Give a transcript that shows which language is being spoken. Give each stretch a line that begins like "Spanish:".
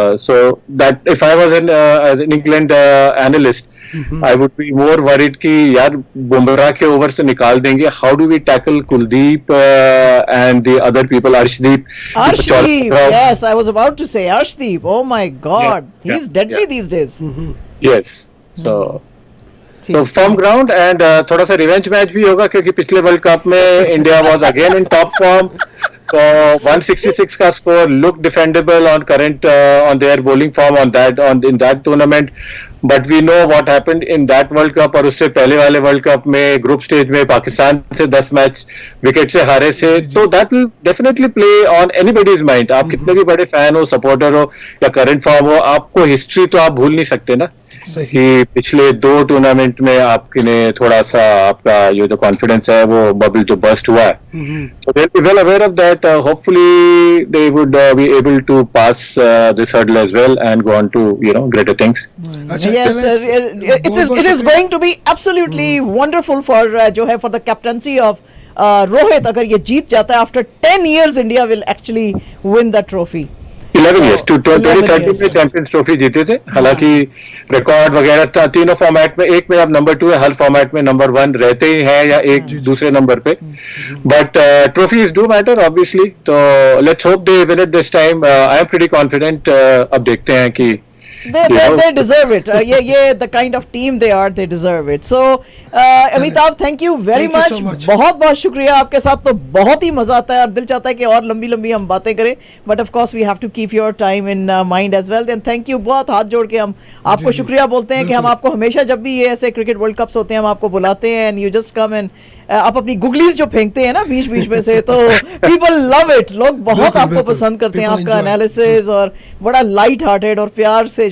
English: So that if I was an England analyst, I would be more worried
Hindi: कि यार बुमराह के over से निकाल देंगे,
English: how do we tackle Kuldeep and the other people, Arshdeep, yes, I was about to say Arshdeep, oh my god, he's deadly these days. Yes, so firm ground, and
Hindi: थोड़ा सा revenge match भी होगा, क्योंकि पिछले world cup में
English: India was again in top form, तो 166 का score look defendable on current on their bowling form in that tournament, but we know what happened in that World Cup,
Hindi: और उससे पहले वाले वर्ल्ड कप में group stage में पाकिस्तान से 10 match wicket से हारे से। तो
English: That will definitely play on anybody's mind.
Hindi: आप कितने भी बड़े फैन हो, सपोर्टर हो या करंट फॉर्म हो, आपको हिस्ट्री तो आप भूल नहीं सकते ना, कि पिछले 2 टूर्नामेंट में आपके ने थोड़ा सा आपका ये जो कॉन्फिडेंस है वो बबल जो बस्ट हुआ है।
English: So they'll be well aware of that. Hopefully they would be able to pass this hurdle as well and go on to greater things. Yes, it is going to be absolutely wonderful for
Hindi: जो है
English: for the captaincy of Rohit.
Hindi: अगर ये जीत जाता है,
English: after 10 years India will actually win the trophy.
Hindi: 11 years, 2013 में champions trophy जीते थे। हालांकि रिकॉर्ड वगैरह तीनों फॉर्मेट में, एक में अब नंबर 2 है, हर फॉर्मेट में नंबर 1 रहते ही है या एक दूसरे नंबर पे,
English: But trophies do matter obviously. तो let's hope they win it this time. I am pretty confident.
Hindi: अब देखते हैं कि
English: they deserve it. The kind of team they are, they deserve it. So Amitabh, thank you very much.
Hindi: बहुत बहुत शुक्रिया। आपके साथ तो बहुत ही मजा आता है और दिल चाहता है कि और लंबी लंबी हम बातें करें,
English: But of course we have to keep your time in mind as well. Then thank you,
Hindi: बहुत हाथ जोड़ के हम आपको शुक्रिया बोलते हैं कि हम आपको हमेशा जब भी ये ऐसे क्रिकेट वर्ल्ड कप्स होते हैं हम आपको बुलाते हैं,
English: and you just come
Hindi: and आप अपनी गुगलीज जो फेंकते हैं ना बीच बीच में से, तो
English: people love it,
Hindi: लोग बहुत आपको पसंद करते हैं, आपका एनालिसिस और बड़ा लाइट हार्टेड और प्यार से